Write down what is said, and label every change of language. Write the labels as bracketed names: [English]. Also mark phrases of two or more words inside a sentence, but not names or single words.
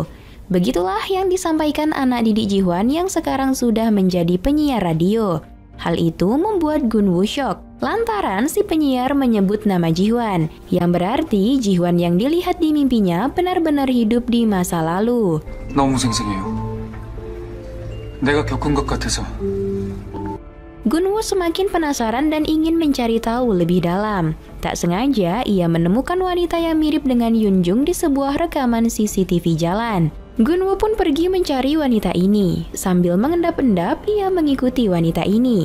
[Indonesian] Begitulah yang disampaikan anak didik Ji-hwan yang sekarang sudah menjadi penyiar radio. Hal itu membuat Gunwoo shock, lantaran si penyiar menyebut nama Ji-hwan, yang berarti Ji-hwan yang dilihat di mimpinya benar-benar hidup di masa lalu. [Korean] 너무 생생해요. 내가 겪은 것 같아서. [Indonesian] Gunwoo semakin penasaran dan ingin mencari tahu lebih dalam. Tak sengaja, ia menemukan wanita yang mirip dengan Yunjung di sebuah rekaman CCTV jalan. Gunwoo pun pergi mencari wanita ini. Sambil mengendap-endap, ia mengikuti wanita ini.